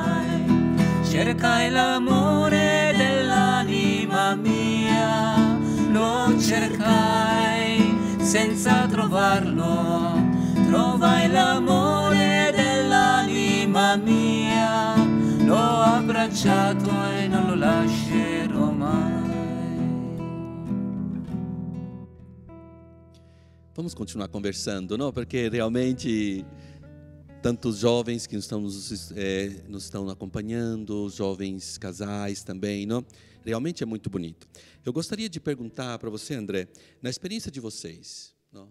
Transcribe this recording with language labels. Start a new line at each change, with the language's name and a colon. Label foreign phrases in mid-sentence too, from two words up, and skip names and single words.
Italian: Cercai l'amore dell'anima mia, lo cercai senza trovarlo, trovai l'amore dell'anima mia, l'ho abbracciato e non lo lascerò mai.
Portuguese: Vamos continuar conversando, não? Porque realmente tantos jovens que nos estão acompanhando, jovens casais também, não? Realmente é muito bonito. Eu gostaria de perguntar para você, André, na experiência de vocês, não?